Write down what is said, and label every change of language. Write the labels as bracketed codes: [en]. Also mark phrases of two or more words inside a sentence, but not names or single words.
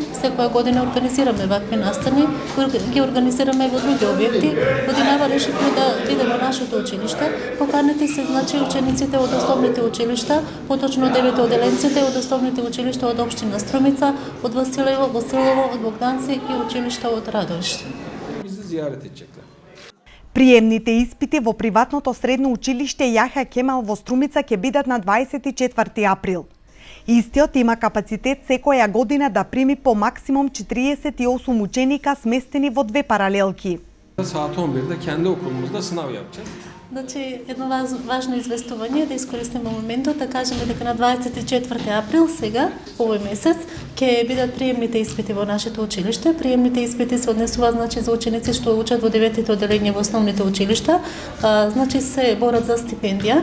[mk] Секоја година организираме вакви настани, ги организираме во други објекти. Годинава решивме да биде во нашето училиште. Поканети се значи учениците од основните училишта, поточно 9 одделенците од основните училишта од општина Струмица, од Василево, Босилово, од Богданци и училишта од Радовиш. [tr] Bizi ziyaret edecekler. [mk] Приемните испити во приватното средно училиште Јахја Кемал во Струмица ќе бидат на 24 април. Истиот има капацитет секоја година да прими по максимум 48 ученика сместени во две паралелки. [tr] Saat 11'de kendi okulumuzda sınav yapacağız. [mk] Значи, едно важно известување да искористиме моментот да кажеме дека на 24 април сега, овој месец, ќе бидат приемните испити во нашето училиште. Приемните испити се однесуваат значи за ученици што учат во 9-те одделенија во основните училишта, значи се борат за стипендија.